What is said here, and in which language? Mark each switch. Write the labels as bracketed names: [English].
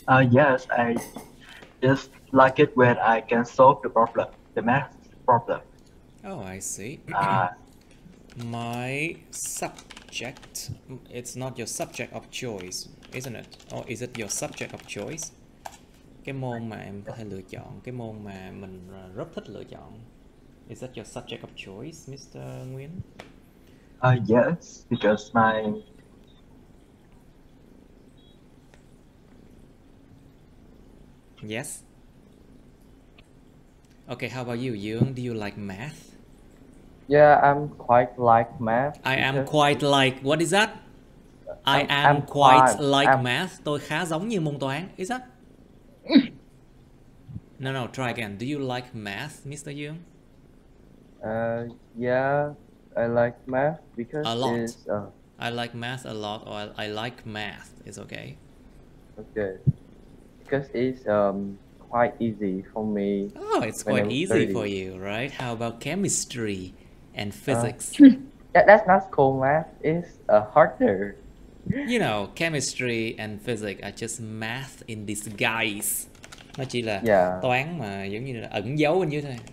[English] Yes, I just like it when I can solve the math problem. Oh, I see. My subject, it's not your subject of choice, isn't it? Or is it your subject of choice? [Vietnamese] Cái môn mà em có thể lựa chọn, cái môn mà mình rất thích lựa chọn. [English] Is that your subject of choice, Mr. Nguyen? Yes, because my Yes. Okay, how about you, Young? Do you like math? Yeah, I'm quite like math. I am quite like, what is that? I am quite like math. [Vietnamese] Tôi khá giống như môn toán. [English] Is that? No, try again. Do you like math, Mr. Young? Yeah, I like math because a lot. It's, I like math a lot, or I like math. It's okay. Okay. Because it's quite easy for me. Oh, it's quite easy for you, right? How about chemistry and physics? That's not cool math. It's harder. You know, chemistry and physics are just math in disguise. [Vietnamese] Nó chỉ là toán mà giống như là ẩn giấu bên dưới thôi.